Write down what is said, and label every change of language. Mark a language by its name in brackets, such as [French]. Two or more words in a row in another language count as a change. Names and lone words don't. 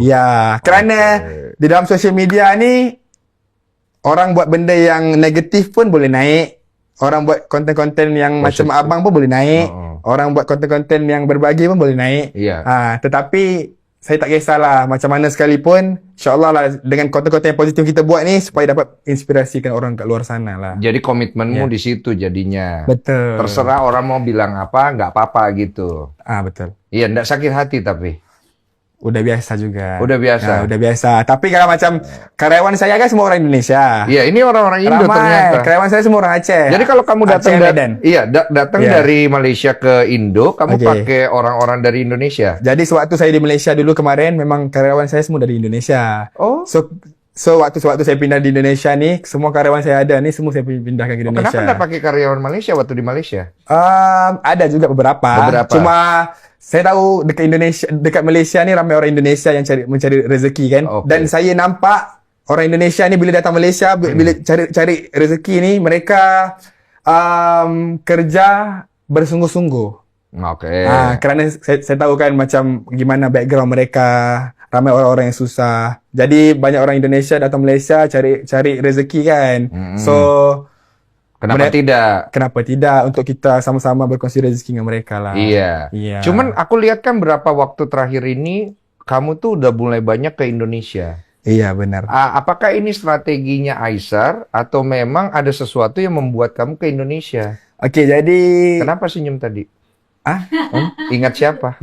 [Malay] Ya, kerana di dalam sosial media ni orang buat benda yang negatif pun boleh naik. Orang buat konten-konten yang macam abang pun boleh naik. Orang buat konten-konten yang berbagi pun boleh naik. Tetapi saya tak kisahlah macam mana sekalipun, insya-Allah lah dengan konten-konten yang positif kita buat ni supaya dapat inspirasikan orang kat luar sana lah. [Indonesian] Jadi komitmenmu di situ jadinya. [Malay] Betul. [Indonesian] Terserah orang mau bilang apa, nggak apa-apa gitu. [Malay] Betul. [Indonesian] Iya, nggak sakit hati tapi. Udah biasa juga. Udah biasa. Udah biasa. [Malay] Tapi kalau macam karyawan saya kan semua orang Indonesia. [Indonesian] Iya, ini orang-orang Indo ternyata. [Malay] Karyawan saya semua orang Aceh. [Indonesian] Jadi kalau kamu datang datang Iya. dari Malaysia ke Indo, kamu pakai orang-orang dari Indonesia. [Malay] Jadi sewaktu saya di Malaysia dulu kemarin memang karyawan saya semua dari Indonesia. Oh. So So waktu saya pindah di Indonesia nih, semua karyawan saya ada nih semua saya pindahkan ke Indonesia. [Indonesian] Kenapa nggak pakai karyawan Malaysia waktu di Malaysia? [Malay] Ada juga beberapa. Cuma saya tahu dekat Malaysia nih ramai orang Indonesia yang mencari rezeki kan. Dan saya nampak orang Indonesia ni bila datang Malaysia, bila cari rezeki ni mereka kerja bersungguh-sungguh. Kerana saya tahu kan macam gimana background mereka, ramai orang-orang yang susah. Jadi banyak orang Indonesia datang Malaysia cari rezeki kan. So kenapa tidak untuk kita sama-sama berkongsi rezeki dengan mereka lah. [Indonesian] Iya. Cuman aku lihat kan berapa waktu terakhir ini kamu tuh udah mulai banyak ke Indonesia. Iya, benar. Apakah ini strateginya Aisar atau memang ada sesuatu yang membuat kamu ke Indonesia? [Malay] Oke, jadi [Indonesian] kenapa senyum tadi? Ingat siapa?